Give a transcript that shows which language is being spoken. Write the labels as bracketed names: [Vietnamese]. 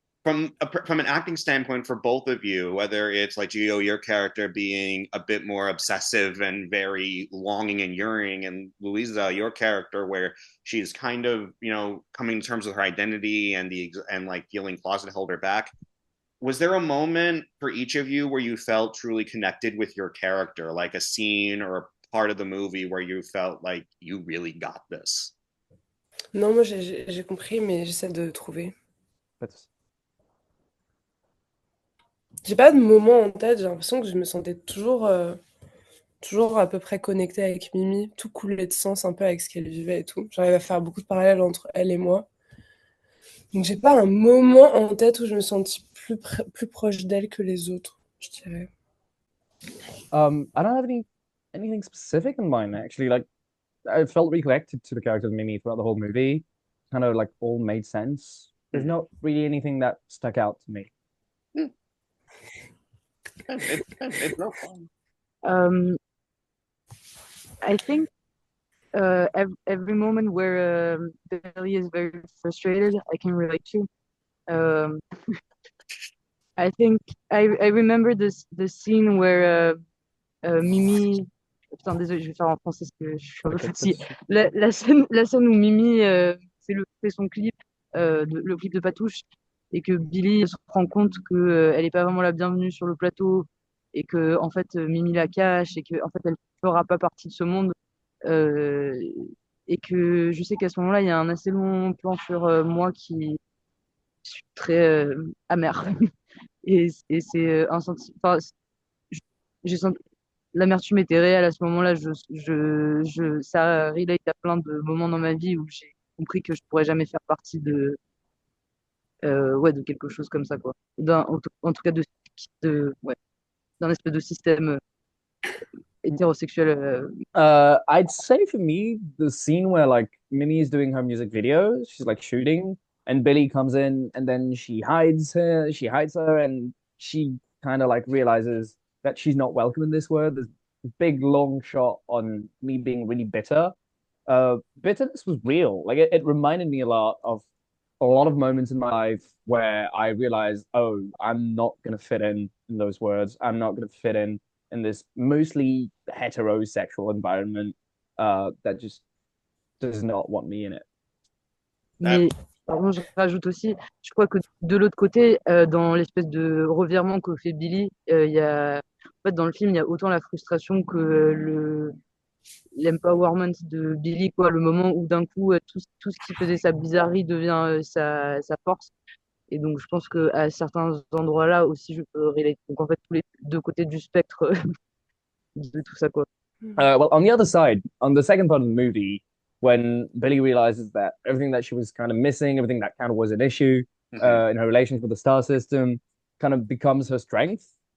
[English] From an acting standpoint for both of you, whether it's like Gio, your character being a bit more obsessive and very longing and yearning, and Louisa, your character, where she's kind of coming to terms with her identity and like feeling closet held her back. Was there a moment for each of you where you felt truly connected with your character, like a scene or a part of the movie where you felt like you really got this? [French] Non, moi j'ai compris, mais j'essaie de trouver. [English] That's [French] J'ai pas de moment en tête, j'ai l'impression que je me sentais toujours à peu près connectée avec Mimi, tout coulait de sens un peu avec ce qu'elle vivait et tout. J'arrive à faire beaucoup de parallèles entre elle et moi. Donc j'ai pas un moment en tête où je me sentis plus proche d'elle que les autres, je dirais. [English] I don't have anything specific in mind actually. Like I felt really connected to the character of Mimi throughout the whole movie. Kind of like all made sense. There's not really anything that stuck out to me. It's no fun. I think every moment where Billy is very frustrated, I can relate to. Um, I think I remember the scene where Mimi. [French] Putain, désolé, je vais faire en français parce que je suis un peu fatiguée. La scène où Mimi fait son clip, le clip de Patouche, et que Billy se rend compte que elle est pas vraiment la bienvenue sur le plateau, et que en fait Mimi la cache, et que en fait elle fera pas partie de ce monde. Euh, et que je sais qu'à ce moment-là, il y a un assez long plan sur moi qui suis très amer. Et c'est un sentiment. Enfin, j'ai senti l'amertume était réelle à ce moment-là. Ça relate à plein de moments dans ma vie où j'ai compris que je pourrais jamais faire partie ouais, de quelque chose comme ça, quoi. En tout cas, ouais, d'un espèce de système hétérosexuel. [English] I'd say for me, the scene where like Mimi is doing her music video, she's like shooting, and Billy comes in, and then she hides her, and she kind of like realizes that she's not welcome in this world. There's a big long shot on me being really bitter. Bitterness was real. Like it reminded me a lot of moments in my life where I realized, oh, I'm not gonna fit in those words. I'm not gonna fit in this mostly heterosexual environment that just does not want me in it. [French] Mais pardon, je rajoute aussi, je crois que de l'autre côté, dans l'espèce de revirement que fait Billy, il y a, en fait, dans le film, il y a autant la frustration que l'empowerment de Billy, quoi, le moment où d'un coup, tout ce qui faisait sa bizarrerie devient sa force. Et donc, je pense qu'à certains endroits-là aussi, je peux relate. Donc, en fait, tous les deux côtés du spectre de tout ça, quoi. [English] Well, on the other side, on the second part of the movie, when Billy realizes that everything that she was kind of missing, everything that kind of was an issue in her relations with the star system, kind of becomes her strength.